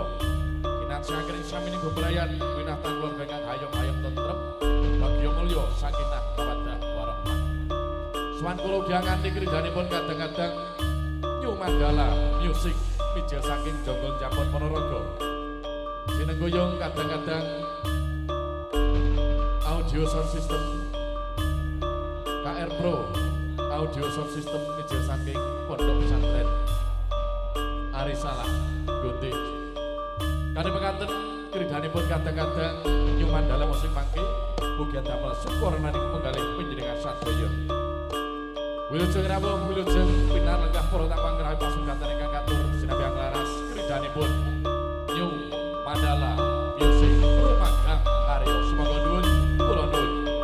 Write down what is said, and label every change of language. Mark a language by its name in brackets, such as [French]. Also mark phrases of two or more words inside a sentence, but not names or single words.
[Javanese] Kinasakaken samining bebrayan winatan keluarga kang hayom-hayom tentrem bagya mulya [Arabic] سكينة مودة رحمة. [Javanese] Suwan kula dianganti kridhanipun kadang-kadang New Mandala Music mijil saking Jonggol Japon Ponorogo. Sinenggoyong kadang-kadang [English] audio sound system [Javanese] KR Pro [English] audio sound system [Javanese] mijil saking Pondok Pesantren Arisalah Gunting. Kadang mekaten kridhanipun kadang-kadang New Mandala Musik mangke mugi damel syukur maning penggalih panjenengan sadaya. Wilujeng rawuh wilujeng pinar lenggah para tamu ngrawi pasugatan ingkang katur sinambi laras kridhanipun New Mandala Music rumagang karya semoga nuwun kula nuwun.